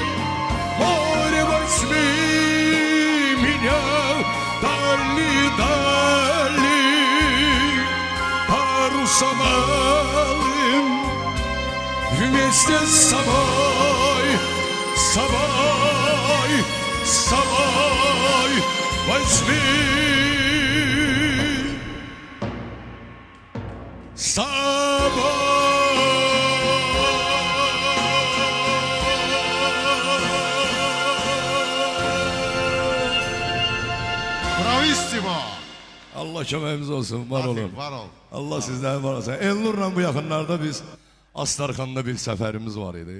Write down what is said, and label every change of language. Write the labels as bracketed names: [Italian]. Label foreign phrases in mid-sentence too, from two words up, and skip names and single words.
[Russian] Море, возьми меня, дали, дали, парусом алым, вместе с собой, возьми с собой. [Azerbaijani] Bravissimo. Allah köməyimiz olsun, var olun. Var ol. Allah sizdən var olsun. Elnurla bu yaxınlarda biz Astarxanda bir səfərimiz var idi.